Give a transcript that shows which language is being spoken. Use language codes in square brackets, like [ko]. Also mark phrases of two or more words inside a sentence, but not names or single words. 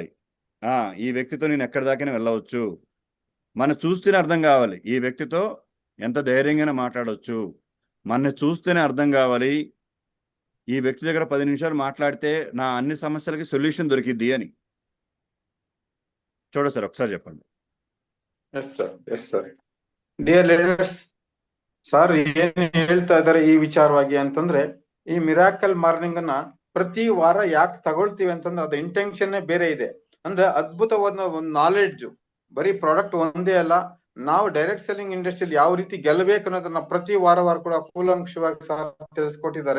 [te] ఈ వ్యక్తితో నేను ఎక్కడి దాకైనా వెళ్ళవచ్చు. మన చూస్తేనే అర్థం కావాలి ఈ వ్యక్తితో ఎంత ధైర్యంగానే మాట్లాడవచ్చు. మన చూస్తేనే అర్థం కావాలి ఈ వ్యక్తి దగ్గర 10 నిమిషాలు మాట్లాడితే నా అన్ని సమస్యలకి సొల్యూషన్ దొరికిద్ది అని. చూడ సార్ ఒకసారి చెప్పండి. [en] yes sir, yes sir. dear leaders, [kn] ಸರ್ ಏನ್ ಹೇಳ್ತಾ ಇದಾರೆ ಈ ವಿಚಾರವಾಗಿ ಅಂತಂದ್ರೆ, ಈ [en] miracle morning [kn] ಅನ್ನ ಪ್ರತಿ ವಾರ ಯಾಕೆ ತಗೊಳ್ತೀವಿ ಅಂತಂದ್ರೆ ಅದ ಇಂಟೆನ್ಷನ್ ಬೇರೆ ಇದೆ. ಅಂದ್ರೆ ಅದ್ಭುತವಾದ ಒಂದು ನಾಲೆಡ್ಜ್, ಬರೀ ಪ್ರಾಡಕ್ಟ್ ಒಂದೇ ಅಲ್ಲ, ನಾವು [en] direct selling industry [kn] ಯಾವ ರೀತಿ ಗೆಲ್ಲಬೇಕು ಅನ್ನೋದನ್ನ ಪ್ರತಿ ವಾರ ಕೂಡ ಕೂಲಂಕಷವಾಗಿ ತಿಳಿಸ್ಕೊಟ್ಟಿದ್ದಾರೆ.